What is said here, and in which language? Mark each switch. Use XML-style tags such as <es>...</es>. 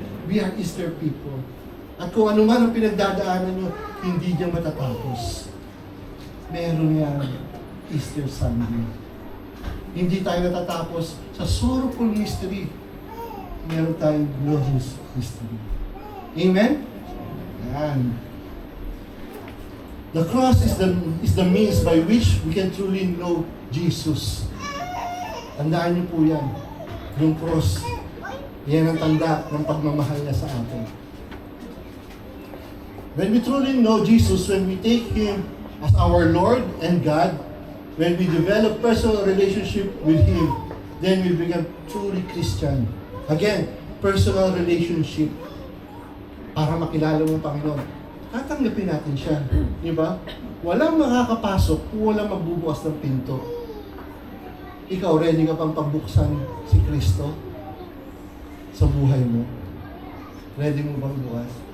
<en>We are Easter people.</en> <tl>At kung ano man ang pinagdadaanan nyo, hindi niya matatapos. Meron yan Easter Sunday. Hindi tayo natatapos sa sorrowful mystery. Meron tayong glorious mystery. Amen? Yan.</tl> <en>The cross is the means by which we can truly know Jesus.</en> <tl>Tandaan niyo po yan. Yung cross. Yan ang tanda ng pagmamahal niya sa atin.</tl> <en>When we truly know Jesus, when we take Him as our Lord and God, when we develop personal relationship with Him, then we become truly Christian. Again, personal relationship.</en> <tl>Para makilala mo ang Panginoon. Tatanggapin natin siya. Di ba? Walang makakapasok kung walang magbubukas ng pinto. Ikaw, ready ka pang pagbuksan si Kristo sa buhay mo? Ready mo bang bukas?</tl>